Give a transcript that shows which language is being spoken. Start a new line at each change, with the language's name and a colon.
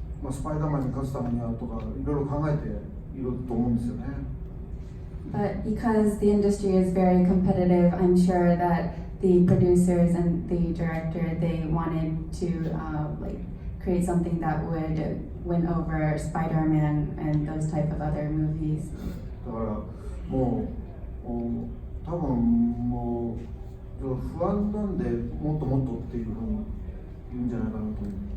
Japanese: スパイダーマンに勝つためにはとかいろいろ考えていると思うんですよね。
English: But because the industry is very competitive, I'm sure that the producers and the director, they wanted to create something that would win over Spider-Man and those type of other movies.
Japanese: だからもう多分もう不安なんでもっともっとっていうふうに言うんじゃないかなと思う。